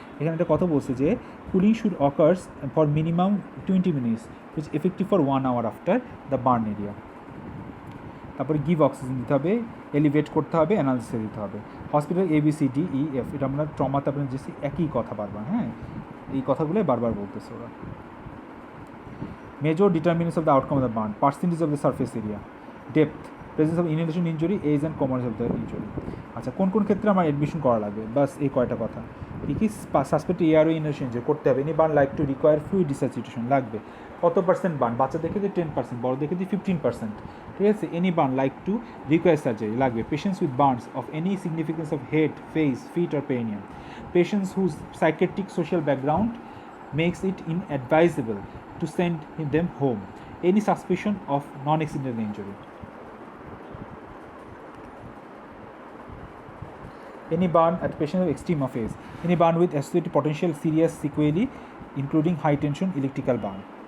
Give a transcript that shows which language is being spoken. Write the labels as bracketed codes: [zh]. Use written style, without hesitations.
[bn] এখানে একটা কথা বলছে যে [en] Cooling should occurs for minimum 20 minutes, which effective for 1 hour after the burn area. [bn] তারপরে গিভ অক্সিজেন দিতে হবে, এলিভেট করতে হবে, অ্যানালিসিস দিতে হবে। হসপিটাল ABCDEF, এটা আমরা ট্রমাতে আপনার যে একই কথা বারবার, এই কথাগুলোই বারবার বলতেছে ওরা। [en] Major determinants of the outcome of the burn, percentage of the surface area, depth, presence of inhalation injury, age and common of the injury. [bn] আচ্ছা, কোন কোন ক্ষেত্রে আমার অ্যাডমিশন করা লাগবে? বাস এই কয়টা কথা। কি সাসপেক্ট এয়ারওয়ে ইনহেলেশন ইঞ্জুরি করতে হবে। [en] any burn like to require fluid resuscitation [bn] লাগবে। কত পার্সেন্ট বার্ন? বাচ্চা দেখে যে 10%, বড় দেখে যে 15%। ঠিক আছে, [en] any burn like to require surgery [bn] লাগবে। [en] Patients with burns of any significance of head, face, feet or perineum. Patients whose psychiatric social background makes it inadvisable to send them home. Any suspicion of non-accidental injury. Any burn at patient of extreme phase. Any burn with associated potential serious sequelae, including high tension electrical burn.